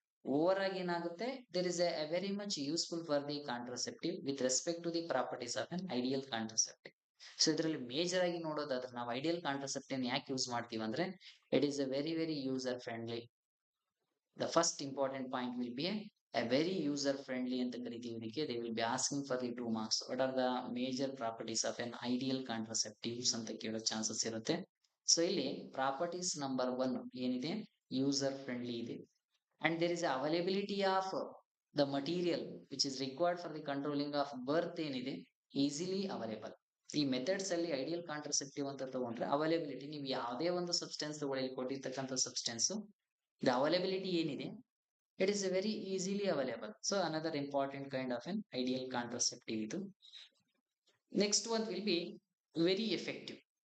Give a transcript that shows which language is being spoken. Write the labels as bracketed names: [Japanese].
[Kannada] Over ಆಗಿ ಏನಾಗುತ್ತೆ, [English] There is a very much useful for the contraceptive with respect to the properties of an ideal contraceptive. [Kannada] So ಇದರಲ್ಲಿ major ಆಗಿ ನೋಡೋದಾದ್ರೆ ನಾವು ideal contraceptive ಯಾಕೆ use ಮಾಡ್ತೀವಿ ಅಂದ್ರೆ [English] It is a very user friendly. The first important point will be a very user friendly [Kannada] ಅಂತ ಕರಿತೀವಿ ಇದಕ್ಕೆ. [English] They will be asking for the 2 marks. What are the major properties of an ideal contraceptives [Kannada] ಅಂತ ಕೇಳೋ chances ಇರುತ್ತೆ. So ಇಲ್ಲಿ properties number 1 ಏನಿದೆ, user friendly ಇದೆ. [English] And there is availability of the material which is required for the controlling of birth [Kannada] ಏನಿದೆ, easily available. ಈ methods ಅಲ್ಲಿ ideal contraceptive ಅಂತ ತಗೊಂಡ್ರೆ ಅವೈಲೇಬಿಲಿಟಿ, ನೀವು ಯಾವುದೇ ಒಂದು ಸಬ್ಸ್ಟೆನ್ಸ್ ತಗೊಳ್ಳಿ, ಕೊಟ್ಟಿರ್ತಕ್ಕಂಥ ಸಬ್ಸ್ಟೆನ್ಸ್ ದ ಅವೈಲೇಬಿಲಿಟಿ ಏನಿದೆ, [English] It is very easily available. So another important kind of an ideal contraceptive ಇದು. Next one will be very effective.